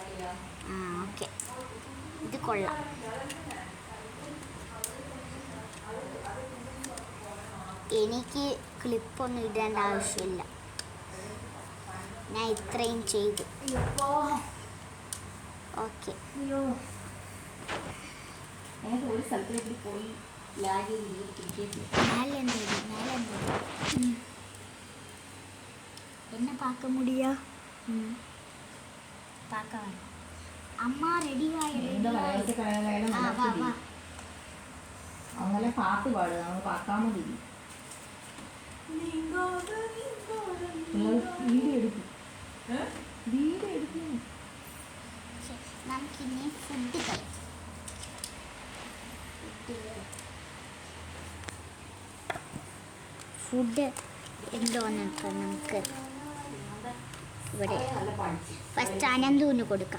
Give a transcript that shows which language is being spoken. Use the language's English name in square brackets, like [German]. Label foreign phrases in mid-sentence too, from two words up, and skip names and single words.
[Malayalam] ഓക്കെ, ഇത് കൊള്ളാം. എനിക്ക് ക്ലിപ്പൊന്നും ഇടേണ്ട ആവശ്യമില്ല, ഞാൻ ഇത്രയും ചെയ്തു. ഓക്കെ, [Tamil] என்ன பார்க்க முடியா? பார்க்க வேண்டாம். அம்மா ரெடியாயிடுவா. [Malayalam] അങ്ങനെ പാട്ട് പാടുക, നമ്മൾ പാക്കാൻ മതി. വീഡിയോ എടുക്കും. നമുക്കിനി ഫുഡ് കഴിക്കാം. ഫുഡ് എന്തോന്നൊക്കെ നമുക്ക് ഇവിടെ ഫസ്റ്റ് അനന്തുവിന് കൊടുക്കാം.